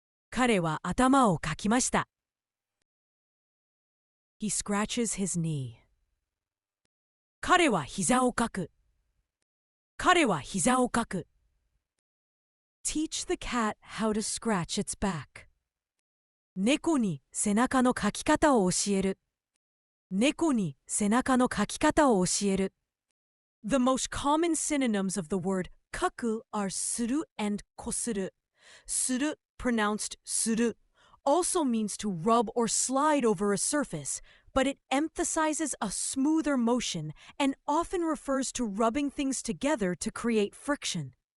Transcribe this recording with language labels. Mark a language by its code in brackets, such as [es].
[ja] 彼は頭をかきました。 [en] He scratches his knee. [ja] 彼は膝をかく。彼は膝をかく。 [en] Teach the cat how to scratch its back. [ja] 猫に背中のかき方を教える。猫に背中のかき方を教える。 [en] The most common synonyms of the word kaku are suru and kosuru. Suru, pronounced suru, also means to rub or slide over a surface, but it emphasizes a smoother motion and often refers to rubbing things together to create friction.